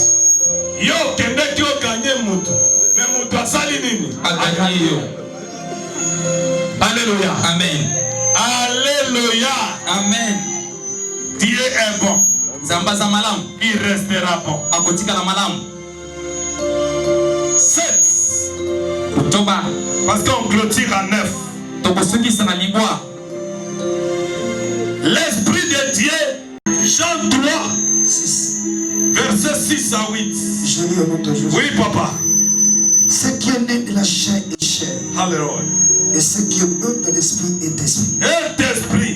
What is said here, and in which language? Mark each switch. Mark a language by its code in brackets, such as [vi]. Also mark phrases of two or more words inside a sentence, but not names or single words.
[ln] Yo kende ki okanye mutu. Mais mutu asali nini? Akanye yo. [fr] Alléluia. Amen. Alléluia. Amen. Dieu est bon. [ln] Nzambe aza malamu. [fr] Il restera bon. [ln] Akotikala malamu. [fr] 7. [ln] Toba. [fr] Parce qu'on clôture à 9. [ln] Tokosukisa na libwa. [fr] L'Esprit de Dieu, Jean 3, 6. verset 6 à 8. Je lis au nom de Jésus. Oui, papa. Ce qui est né de la chair est chair. Alléluia. Et ce qui est né de l'esprit est esprit. Et esprit.